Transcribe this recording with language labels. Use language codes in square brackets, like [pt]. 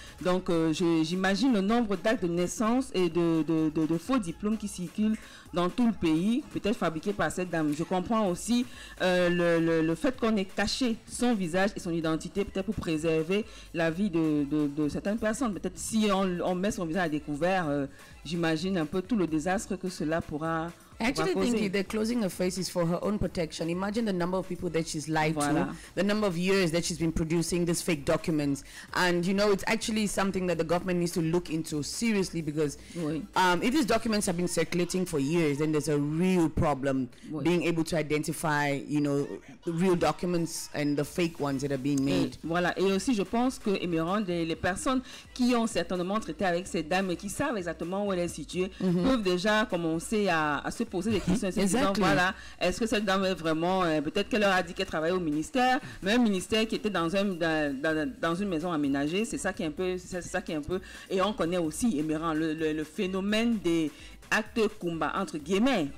[fr] Donc, j'imagine le nombre d'actes de naissance et de faux diplômes qui circulent dans tout le pays, peut-être fabriqués par cette dame. Je comprends aussi le fait qu'on ait caché son visage et son identité, peut-être pour préserver la vie de certaines personnes. Peut-être si on met son visage à découvert, j'imagine un peu tout le désastre que cela pourra. [en] I actually think they're closing her face is for her own protection. Imagine the number of people that she's lied to, the number of years that she's been producing these fake documents. And, you know, it's actually something that the government needs to look into seriously because if these documents have been circulating for years, then there's a real problem being able to identify, you know, the real documents and the fake ones that are being made. [fr] Et aussi, je pense que, Emerald, les personnes qui ont certainement traité avec cette dame et qui savent exactement où elle est située peuvent déjà commencer à se poser des questions. Voilà, est-ce que cette dame est vraiment, peut-être qu'elle leur a dit qu'elle travaillait au ministère, mais un ministère qui était dans une maison aménagée, c'est ça qui est un peu, et on connaît aussi, Emerand, le phénomène des acte Kumba, entre guillemets.